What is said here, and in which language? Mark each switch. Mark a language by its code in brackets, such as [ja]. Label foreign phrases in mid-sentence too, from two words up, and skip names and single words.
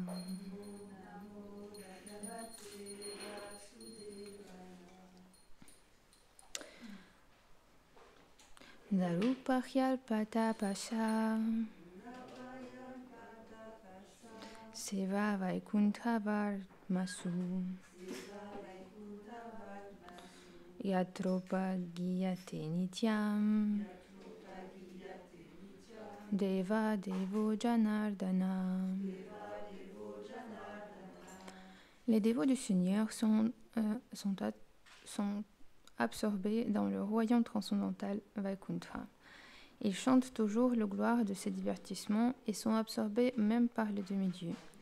[sa] Darupahyal Patapasha Seva Vaikuntha Varmasu Yatropa Giyate Nityam Deva Devo Janardana. [fr] Les dévots du Seigneur sont absorbés dans le royaume transcendantal Vaikuntha. Ils chantent toujours le gloire de ces divertissements et sont absorbés même par les demi-dieux.